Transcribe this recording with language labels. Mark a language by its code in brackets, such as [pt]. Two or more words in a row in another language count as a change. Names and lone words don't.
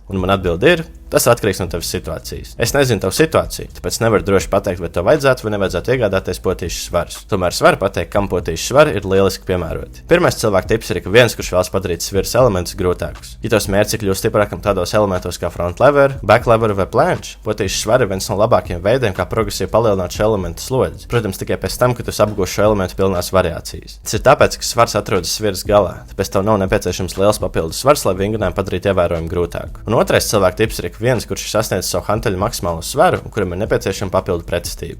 [lv] Un man atbilde ir: tas atkarīgs no tavas situācijas. Es nezinu tavu situāciju, tāpēc nevaru droši pateikt, vai tev vajadzētu vai nevajadzētu iegādāties potīšu svarus. Tomēr es varu pateikt, kam potīšu svari ir lieliski piemēroti. Pirmais cilvēka tips ir, ka viens, kurš vēlas padarīt sviras elementus grūtākus. Ja tavs mērķis ir kļūt stiprākam tādos elementos kā [en] front lever, back lever [lv] vai planche, potīšu svari ir viens no labākajiem veidiem, kā progresīvi palielināt šo elementu slodzi. Protams, tikai pēc tam, kad tu apgūsi šo elementu pilnās variācijas. Tas ir tāpēc, ka svars atrodas sviras galā, tāpēc tev nav nepieciešams liels papildus svars, lai vingrinājumu padarītu ievērojami grūtāku. Un otrais cilvēka tips ir, viens, kurš ir sasniedzis savu hanteļu maksimālo svaru un kuram ir nepieciešama papildu pretestība.